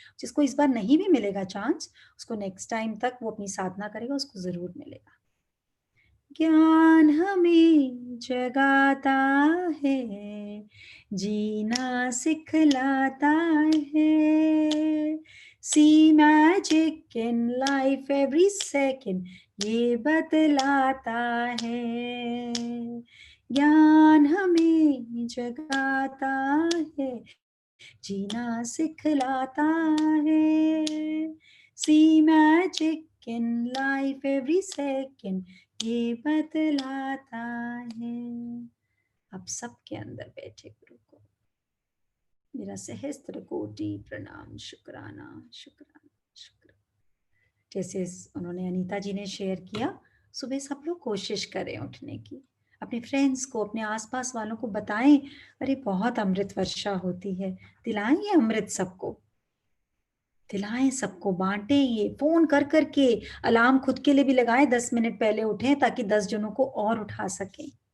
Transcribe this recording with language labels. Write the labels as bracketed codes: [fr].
[hi] जिसको इस बार नहीं भी मिलेगा चांस, उसको नेक्स्ट टाइम तक वो अपनी साधना करेगा, उसको जरूर मिलेगा। ज्ञान हमें जगाता है, जीना सिखलाता है। [en] See magic in life every second, [hi] ये बतलाता है। ज्ञान हमें जगाता है, जीना सिखलाता है। [en] See magic in life every second, [hi] ये बतलाता है। अब सबके अंदर बैठे गुरु को मेरा सहस्त्र कोटि प्रणाम, शुक्राना शुक्राना शुक्राना। जैसे उन्होंने अनीता जी ने शेयर किया, सुबह सब लोग कोशिश करें उठने की, अपने फ्रेंड्स को, अपने आसपास वालों को बताएं, अरे बहुत अमृत वर्षा होती है, दिलाएं ये अमृत सबको, दिलाएं सबको, बांटें ये, फोन कर करके, अलार्म खुद के लिए भी लगाएं, 10 मिनट पहले उठें ताकि 10 जनों को और उठा सकें।